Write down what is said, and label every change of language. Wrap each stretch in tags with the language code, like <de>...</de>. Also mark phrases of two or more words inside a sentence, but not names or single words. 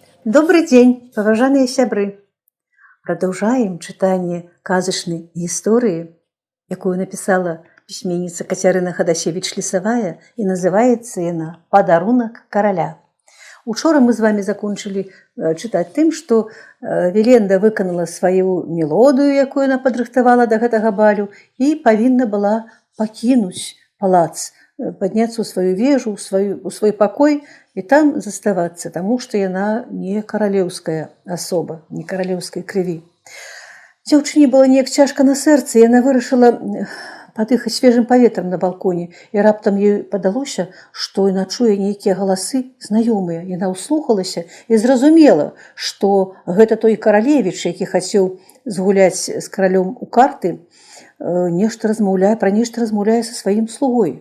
<ru>Добрый день, поважанные сябры! Продолжаем читание казачной истории, якую написала письменница Кацярына Хадасевич-Лесавая, и называется она «Падарунак караля». Учора мы с вами закончили читать тем, что Веленда выконала свою мелодию, якую она подрыхтовала</ru> <be>до гэтага балю,</be> <ru>и повинна была покинуть палац, подняться</ru> <be>ў сваю вежу, у свой покой</be> <ru>и там заставаться, потому что яна не королевская особа, не королевской крыві.</ru> <be>Дзяўчыне было неяк цяжка на сэрцы, и яна вырашыла падыхаць свежым паветрам на балконе, и раптам ёй падалося, што яна чуе нейкія галасы знаёмыя. Яна ўслухалася і зразумела, што гэта той каралевіч, які хацеў згуляць з каралём у карты, пра нешта размаўляе са сваім слугой.</be>